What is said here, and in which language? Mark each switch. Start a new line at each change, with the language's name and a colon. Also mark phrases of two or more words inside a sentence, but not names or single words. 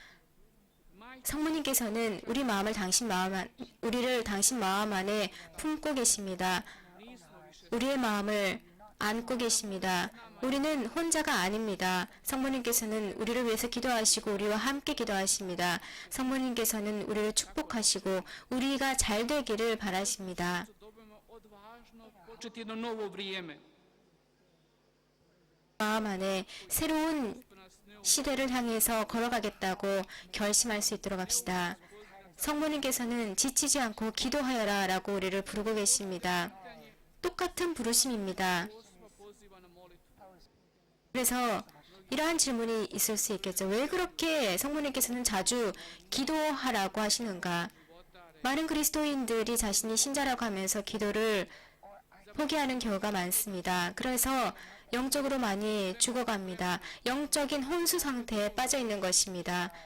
Korean: 성모님께서는 우리를 당신 마음 안에 품고 계십니다. 우리의 마음을 안고 계십니다. 우리는 혼자가 아닙니다. 성모님께서는 우리를 위해서 기도하시고 우리와 함께 기도하십니다. 성모님께서는 우리를 축복하시고 우리가 잘 되기를 바라십니다.
Croatian: dobijemo odvažno početi jedno novo vrijeme.
Korean: 마음 안에 새로운 시대를 향해서 걸어가겠다고 결심할 수 있도록 합시다. 성모님께서는 지치지 않고 기도하여라 라고 우리를 부르고 계십니다. 똑같은 부르심입니다.
Croatian: Poziva na molitvu.
Korean: 그래서 이러한 질문이 있을 수 있겠죠. 왜 그렇게 성모님께서는 자주 기도하라고 하시는가? 많은 그리스도인들이 자신이 신자라고 하면서 기도를 포기하는 경우가 많습니다. 그래서 영적으로 많이 죽어갑니다. 영적인 혼수 상태에 빠져 있는 것입니다.